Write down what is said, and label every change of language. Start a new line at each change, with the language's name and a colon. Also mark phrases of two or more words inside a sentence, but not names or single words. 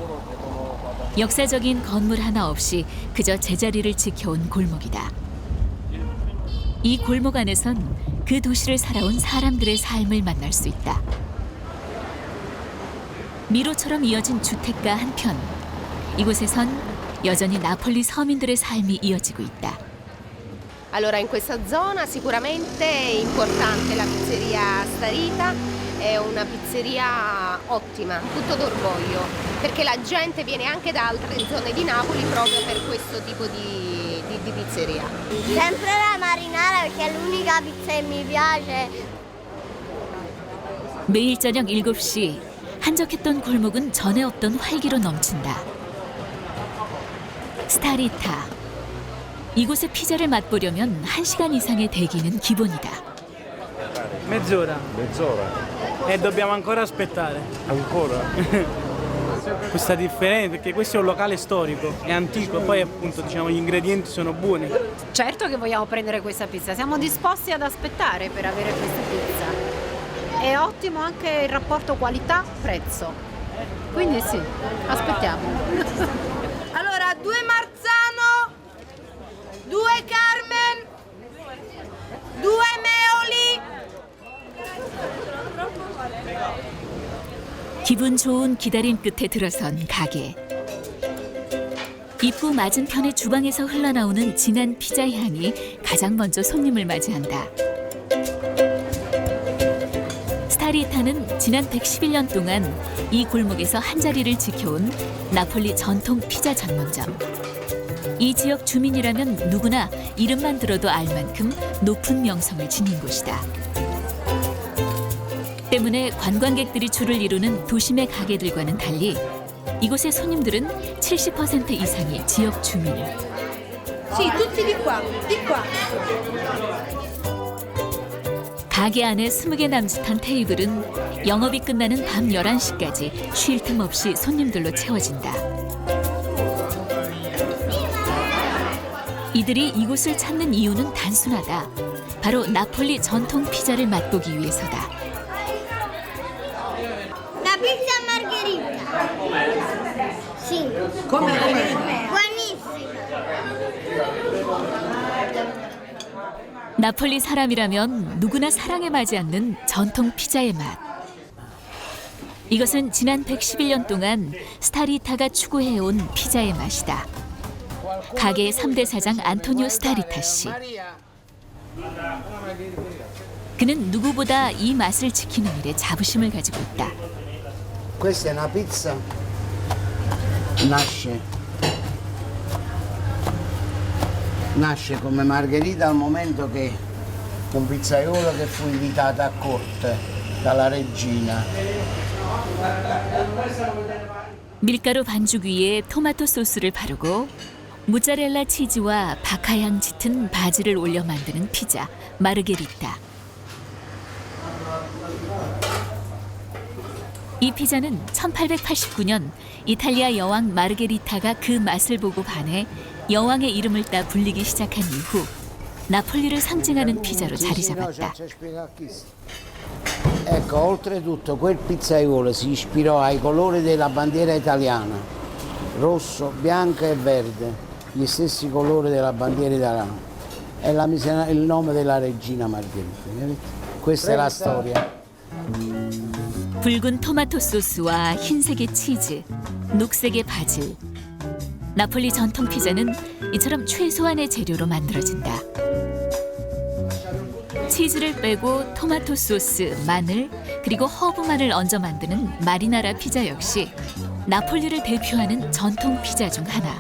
Korean: 역사적인 건물 하나 없이 그저 제자리를 지켜온 골목이다. 이 골목 안에선 그 도시를 살아온 사람들의 삶을 만날 수 있다. 미로처럼 이어진 주택가 한편, 이곳에선 여전히 나폴리 서민들의 삶이 이어지고 있다.
Italian: Allora, in questa zona sicuramente è importante la pizzeria Starita, è una pizzeria ottima, tutto d'orgoglio, perché la gente viene anche da altre zone di Napoli proprio per questo tipo di pizzeria. Sempre la marinara perché è l'unica pizza che mi piace.
Korean: 매일 저녁 7시, 한적했던 골목은 전에 없던 활기로 넘친다. 스타리타. 이곳의 피자를 맛보려면 1시간 이상의 대기는 기본이다.
Italian: Mezz'ora. Mezz'ora? E dobbiamo ancora aspettare. Ancora? Questa differenza, perché questo è un locale storico, è antico e poi appunto diciamo gli ingredienti sono buoni. Certo che vogliamo prendere questa pizza, siamo disposti ad aspettare per avere questa pizza. È ottimo anche il rapporto qualità-prezzo. Quindi sì, aspettiamo. Allora, 2 Marzano, 2 Carmen, 2 Meoli.
Korean: 기분 좋은 기다림 끝에 들어선 가게. 입구 맞은편의 주방에서 흘러나오는 진한 피자 향이 가장 먼저 손님을 맞이한다. 스타리타는 지난 111년 동안 이 골목에서 한자리를 지켜온 나폴리 전통 피자 전문점. 이 지역 주민이라면 누구나 이름만 들어도 알 만큼 높은 명성을 지닌 곳이다. 때문에 관광객들이 줄을 이루는 도심의 가게들과는 달리 이곳의 손님들은 70% 이상이 지역 주민.
Italian: Sì, tutti di qua, di qua.
Korean: 가게 안에 20개 남짓한 테이블은 영업이 끝나는 밤 11시까지 쉴 틈 없이 손님들로 채워진다. 이들이 이곳을 찾는 이유는 단순하다. 바로 나폴리 전통 피자를 맛보기 위해서다.
Italian: La pizza margherita. Sì. Come? Buonissima.
Korean: 나폴리 사람이라면 누구나 사랑에 마지 않는 전통 피자의 맛. 이것은 지난 111년 동안 스타리타가 추구해온 피자의 맛이다. 가게의 3대 사장 안토니오 스타리타 씨. 그는 누구보다 이 맛을 지키는 일에 자부심을 가지고 있다.
Italian: Questa è una pizza, nasce come margherita al momento che un pizzaiolo che fu invitato a corte dalla regina.
Korean: 밀가루 반죽 위에 토마토 소스를 바르고 모짜렐라 치즈와 바카향 짙은 바지를 올려 만드는 피자 마르게리타. 이 피자는 1889년 이탈리아 여왕 마르게리타가 그 맛을 보고 반해 여왕의 이름을 따 불리기 시작한 이후 나폴리를 상징하는 피자로 자리 잡았다.
Italian: Ecco, oltretutto quel pizzaiolo si ispirò ai colori della bandiera italiana, rosso, bianco e verde, gli stessi colori della bandiera italiana. E la mise il nome della regina Margherita. Capite? Questa è la storia.
Korean: 붉은 토마토 소스와 흰색의 치즈, 녹색의 바질. 나폴리 전통 피자는 이처럼 최소한의 재료로 만들어진다. 치즈를 빼고 토마토 소스, 마늘, 그리고 허브만을 얹어 만드는 마리나라 피자 역시 나폴리를 대표하는 전통 피자 중 하나.